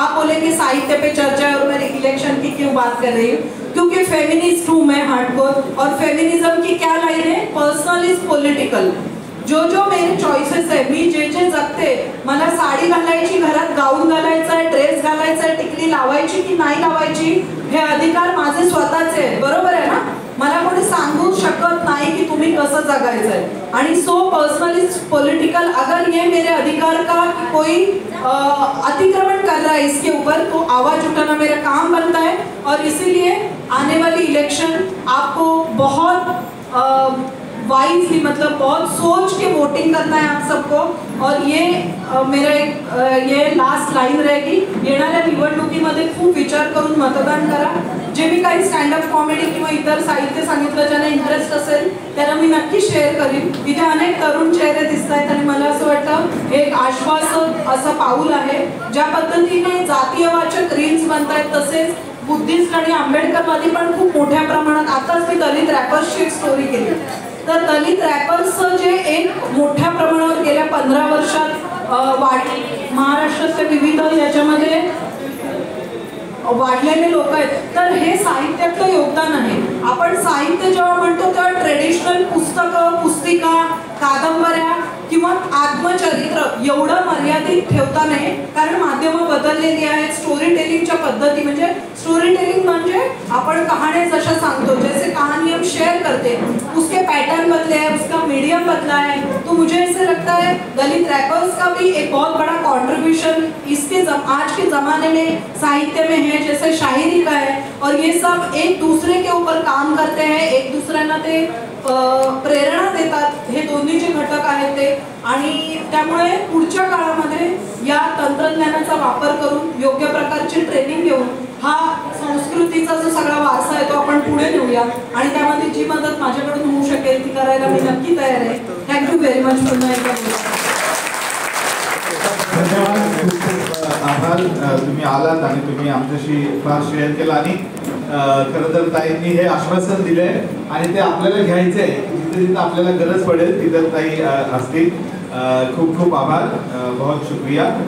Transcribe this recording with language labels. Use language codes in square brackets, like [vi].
[hi] आप बोलेंगे साहित्य पे चर्चा है और मैं इलेक्शन की क्यों बात कर रही हूँ, क्योंकि फेमिनिस्ट हूँ मैं हार्डकोर, और फेमिनिज्म की क्या लाइन है, [en] Personal is political. [mr] जो जो मेरे चॉइसेस आहे, मी जे जे जगते, मला साडी घालायची, घरात गाऊन घालायचा आहे, ड्रेस घालायचा आहे, टिकली लावायची की नाही लावायची, हे अधिकार माझे स्वतःचे आहेत, बरोबर आहे ना। मला कोणी सांगू शकत नाही की तुम्ही कसं जगायचंय, आणि [en] So personal is political. [hi] अगर ये मेरे अधिकार का कोई अतिक्रमण कर रहा है इसके ऊपर, तो आवाज उठाना मेरा काम बनता है। और इसीलिए आने वाली इलेक्शन आपको बहुत वाइजली, मतलब बहुत सोच के वोटिंग करना है आप सबको। और ये मेरा एक ये लास्ट लाईन रहेगी, [mr] येणाऱ्या निवडणुकीमध्ये खूप विचार करून मतदान करा। जे मी काही स्टँडअप कॉमेडी किंवा इतर साहित्य सांगितलं, ज्यांना इंटरेस्ट असेल त्यांना मी नक्की शेअर करीन। इथे अनेक तरुण चेहरे दिसत आहेत आणि मला असं वाटतं एक आश्वासक असं पाऊल आहे। ज्या पद्धतीने जातीयवाचक रील्स बनतायत, तसेच बुद्धिस्ट आणि आंबेडकरवादी पण खूप मोठ्या प्रमाणात, आताच मी दलित रॅपर्सची एक स्टोरी केली, तर दलित रॅपर्सचं जे एक मोठ्या प्रमाणावर गेल्या 15 वर्षात महाराष्ट्रातल्या विविध याच्यामध्ये वाढलेले लोक आहेत, तर हे साहित्याचं योगदान आहे। आपण साहित्य जेव्हा म्हणतो तेव्हा ट्रेडिशनल पुस्तकं, पुस्तिका, कादंबऱ्या किंवा आत्मचरित्र एवढं मर्यादित ठेवता नाही, कारण माध्यमं बदललेली आहेत। स्टोरी टेलिंगच्या पद्धती, म्हणजे स्टोरी टेलिंग म्हणजे आपण कहाण्या जशा सांगतो, [hi] जैसे कहाणी हम शेअर करते, उसके पैटर्न बदले हैं, उसका मीडियम बदला है, तो मुझे ऐसे लगता है दलित रैपर्स का भी एक बहुत बड़ा कंट्रीब्यूशन आज के ज़माने में साहित्य में है, जैसे शायरी का है। और ये सब एक दूसरे के ऊपर काम करते हैं, [mr] एक दुसऱ्यांना ते प्रेरणा देतात, हे दोन्ही जे घटक आहेत ते। आणि त्यामुळे पुढच्या काळामध्ये या तंत्रज्ञानाचा वापर करून योग्य प्रकारची ट्रेनिंग घेऊन हा संस्कृतीचा जो सगळा वारसा आहे तो आपण पुढे नेऊया, आणि त्यामध्ये जी मदत माझ्याकडून होऊ शकेल ती करायला मी नक्की तयार आहे। [en] thank you very much [mr] पुन्हा एकदा। धन्यवाद, खूप खूप आभार, तुम्ही आलात आणि तुम्ही आमच्याशी फार शेअर केला। आणि खरं तर ताईंनी हे आश्वासन दिले आणि ते आपल्याला घ्यायचे, जिथे जिथे आपल्याला गरज पडेल तिथे ताई असतील। खूप खूप आभार, [hi] बहुत शुक्रिया।